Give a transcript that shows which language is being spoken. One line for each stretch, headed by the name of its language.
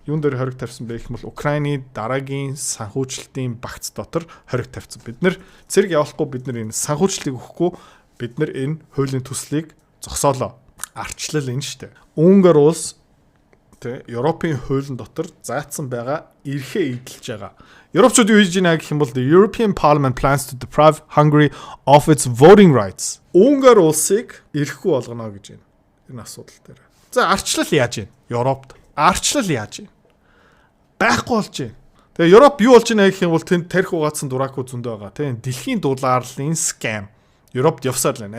Mongolian: Юун дээр хориг тавьсан бэ гэх юм бол Украины дараагийн санхүүжилтийн багц дотор хориг тавьсан. Бид нэр цэрэг явуулахгүй бид нар энэ санхүүжилтийг өгөхгүй бид нар энэ хуулийн төслийг зогсоолоо. Арчлал энэ штэ. Унгар улс тэ Европын хуулийн дотор заасан байгаа эрхээ эдэлж байгаа. Европчууд юу хийж байна гэх юм бол
English: the European Parliament plans to deprive Hungary of its voting rights.
Mongolian: Унгар улсыг эрхгүй болгоно гэж байна. Энэ асуудал дээр. За арчлал яаж байна? Европт арчлал яаж байна? Байхгүй болж байна. Тэгээ Европ юу болж байна гэх юм бол тэнд тарих угаацсан дурааку зөндөө байгаа. Тийм дэлхийн дулаарлын скам. Европт явсаар л байна.